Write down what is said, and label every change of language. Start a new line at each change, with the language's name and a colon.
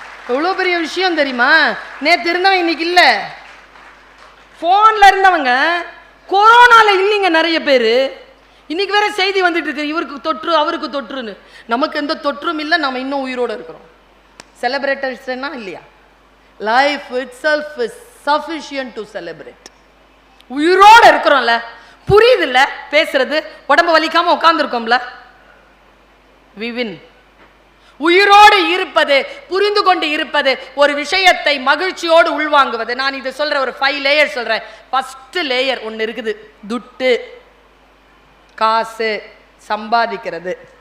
Tamil: எவ்வளவு பெரிய விஷயம் தெரியுமா? நேற்று இருந்தவங்க இன்னைக்கு இல்ல, போன்ல இருந்தவங்க கொரோனால இல்லைங்க நிறைய பேரு. இன்னைக்கு வேற செய்தி வந்துட்டு இருக்கு, இவருக்கு தொற்று அவருக்கு தொற்றுன்னு. நமக்கு எந்த தொற்றும் இல்லை, நம்ம இன்னும் உயிரோட இருக்கிறோம். செலிப்ரேட்டர்ஸ்னா இல்லையா?
English: Life itself is sufficient to celebrate.
Tamil: உயிரோட இருக்கிறோம்ல, புரியுது இல்ல பேசுறது, உடம்பு வலிக்காம உட்கார்ந்துருக்கோம்ல,
English: we win.
Tamil: உயிரோடு இருப்பது, புரிந்து கொண்டு இருப்பது, ஒரு விஷயத்தை மகிழ்ச்சியோடு உள்வாங்குவது. நான் இது சொல்ற ஒரு 5 லேயர் சொல்றேன். ஃபர்ஸ்ட் லேயர் ஒன்று இருக்குது, துட்டு, காசு, சம்பாதிக்கிறது.